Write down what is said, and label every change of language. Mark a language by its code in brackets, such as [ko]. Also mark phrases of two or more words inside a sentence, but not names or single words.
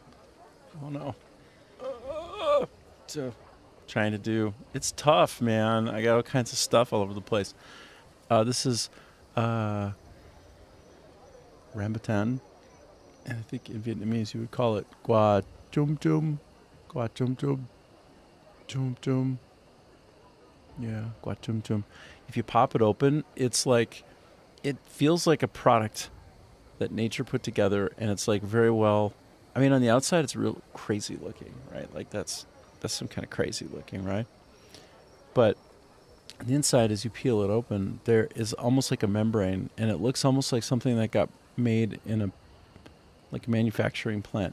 [en] Oh no. So, trying to do. It's tough, man. I got all kinds of stuff all over the place. This is rambutan, and I think in Vietnamese you would call it [vi] gua chum chum, gua chum chum, chum chum. Yeah, gua chum chum. [en] If you pop it open, it's like it feels like a product that nature put together, and it's like very well. I mean, on the outside, it's real crazy looking, right? Like that's some kind of crazy looking, right? But on the inside, as you peel it open, there is almost like a membrane, and it looks almost like something that got made in a manufacturing plant.